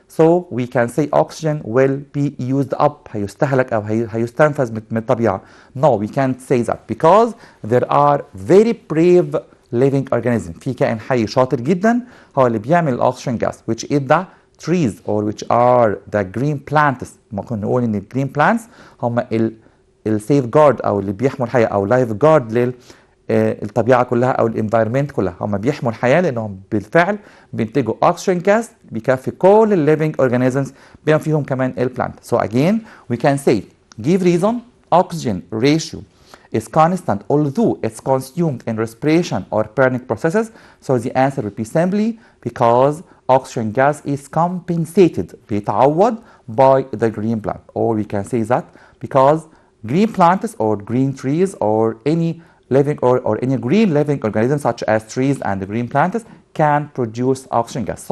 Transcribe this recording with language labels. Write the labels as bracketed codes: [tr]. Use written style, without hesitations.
[en] So we can say oxygen will be used up [ar] هيستهلك أو هيستنفذ من الطبيعة. [en] No, we can't say that because there are very brave living organism. [ar] في كائن حي شاطر جدا هو اللي بيعمل الأكسجين جاس [en] which is the trees or which are the green plants. [ar] ممكن نقول إن الجرين plants هم السيف جارد أو اللي بيحموا الحياة أو لايف جارد الطبيعه كلها او الانفايرمنت كلها. هم بيحموا الحياه لانهم بالفعل بينتجوا اوكسجين جاس بيكفي كل الليفنج اورجانيزمز بما فيهم كمان البلانت. [en] So again we can say give reason oxygen ratio is constant although it's consumed in respiration or burning processes. So the answer would be simply because oxygen gas is compensated [ar] بيتعوض [en] by the green plant, or we can say that because green plants or green trees or any living or any green living organisms such as trees and green plants can produce oxygen gas.